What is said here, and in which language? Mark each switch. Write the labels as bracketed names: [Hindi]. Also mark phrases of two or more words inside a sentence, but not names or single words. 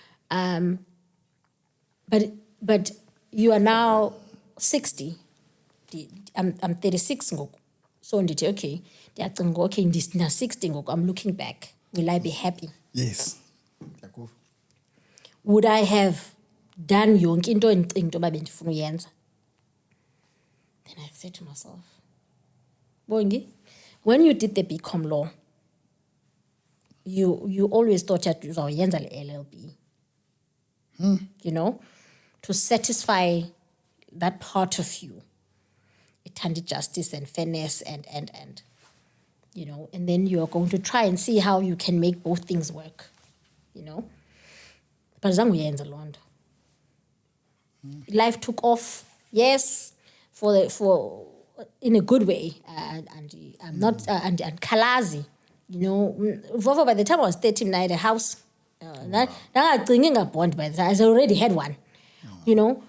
[English] But you are now 60. I'm 36. So okay, okay, 60. I'm looking back. Will I be happy? Yes. Would I have done [Xhosa] yonke into endicinga bendifuna uyenza? [English] Then I said to myself, Bongi, when you did the BCom law, you always thought that you [Xhosa] uzawuyenza le [English] LLB. You know, to satisfy that part of you. ithanda justice and fairness and you know, and then you are going to try and see how you can make both things work, you know. [Xhosa] But zangu yenza loo nto. [English] Life took off, yes, for in a good way, and I'm not and Kalazi, you know. Vovo, by the time I was 13, I had a house. Now I'm thinking a bond, by the time I already had one, you know.